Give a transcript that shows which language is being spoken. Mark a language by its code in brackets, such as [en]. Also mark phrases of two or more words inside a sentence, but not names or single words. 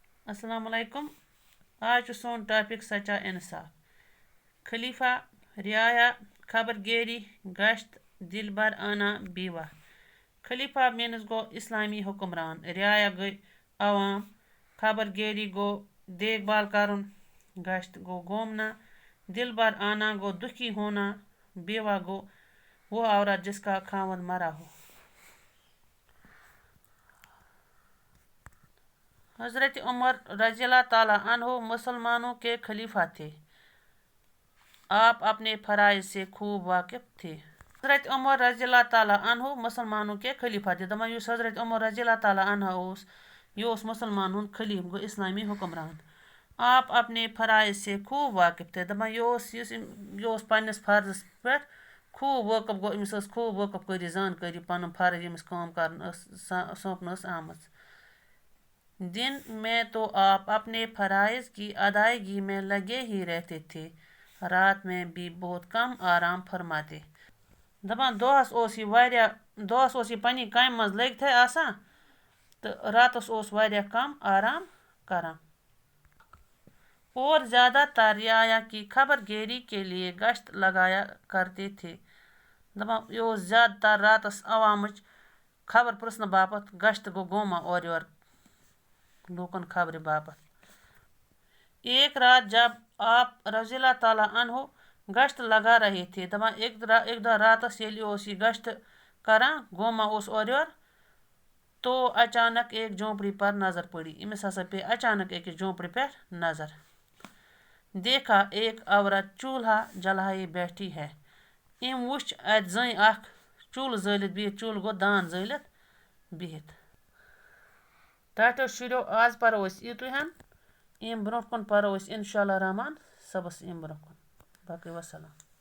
[ks] السلام علیکم. آج چھُ سون ٹاپک سچا انصاف. [ur] خلیفہ رعایا خبر گیری گشت دل بر آنا بیوہ. [ks] خلیفہ مینس گو اسلامی حکمران. رعایا گئی عوام. خبر گیری گو دیکھ بھال کرن. گشت گو گھومنا. دل بر آنا گو دکھی ہونا. [ur] بیوہ گو وہ عورت جس کا خاوند مرا ہو. حضرت عمر [ar] رضی اللہ تعالیٰ عنہ [ur] مسلمانوں کے خلیفہ تھے. آپ اپنے فرائض سے خوب واقف تھے. حضرت عمر [ar] رضی اللہ تعالیٰ عنہ [ur] مسلمانوں کے خلیفہ تھے. [ks] دپان یُس حضرت عمر [ar] رضی اللہ تعالیٰ عنہ [ks] اوس یہ اوس مسلمان ہُنٛد خلیف گو اسلامی حکمران. [ur] آپ اپنے فرائض سے خوب واقف تھے. [ks] دپان یہ اوس پننس فرضس پٮ۪ٹھ خوب وٲقف گوٚو. أمِس ٲس خوب وٲقف کٲری زانکٲری پنُن فرض ییٚمِس کٲم کرن ٲس سونٛپنہٕ ٲس آمٕژ. [ur] دن میں تو آپ اپنے فرائض کی ادائیگی میں لگے ہی رہتے تھے. رات میں بھی بہت کم آرام فرماتے. [ks] دپان دۄہس اوس یہِ پننہِ کامہِ منٛز لٔگتھٕے آسان تہٕ راتس اوس واریاہ کم آرام کران. [ur] اور زیادہ تر رعایا کی خبر گیری کے لیے گشت لگایا کرتے تھے. [ks] دپان یہِ اوس زیادٕ تر راتس عوامٕچ خبر پرژھنہٕ باپتھ گشت گوٚو گوما اورٕ یورٕ لوٗکن خبرِ باپتھ. [ur] ایک رات جب آپ [ar] رضی اللہ تعالیٰ عنہ [ur] گشت لگا رہے تھے. [ks] دپان اکہِ دۄہ راتس ییٚلہِ اوس یہِ گشت کران گوما اوس اورٕ یورٕ [ur] تو اچانک ایک جھونپڑی پر نظر پڑی. [ks] أمِس ہسا پیٚیہِ اچانک أکِس جھونپڑِ پٮ۪ٹھ نظر. [ur] دیکھا ایک عورت چولہا جلایے بیٹھی ہے. [ks] أمۍ وُچھ اتہِ زٔنۍ اکھ چوٗلہٕ زٲلِتھ بِہِتھ. چوٗلہٕ گوٚو دان زٲلِتھ بِہِتھ. ٹاٹھیو شُرٮ۪و آز پرو أسۍ یِتُے ہن. امہِ برونٛٹھ کُن پرو أسۍ انشاء اللہ رحمان صبس امہِ برونٛہہ کُن. باقٕے وسلام.